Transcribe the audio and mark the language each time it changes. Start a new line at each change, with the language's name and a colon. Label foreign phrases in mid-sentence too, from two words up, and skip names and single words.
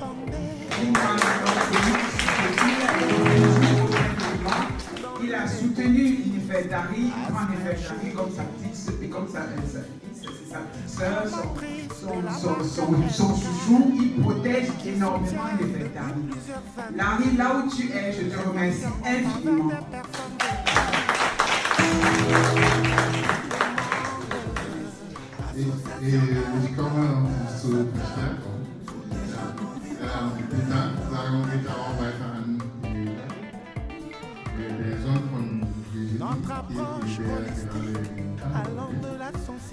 French: Il a soutenu Nefertari, il prend Nefertari comme sa petite soeur, son chouchou, il protège énormément Nefertari. Larry, là où tu es, je te remercie infiniment.
German: Ich komme zur Verstärkung. Die Danksagung geht auch weiter an den Sohn von Virginie, der gerade in Kamerun ist.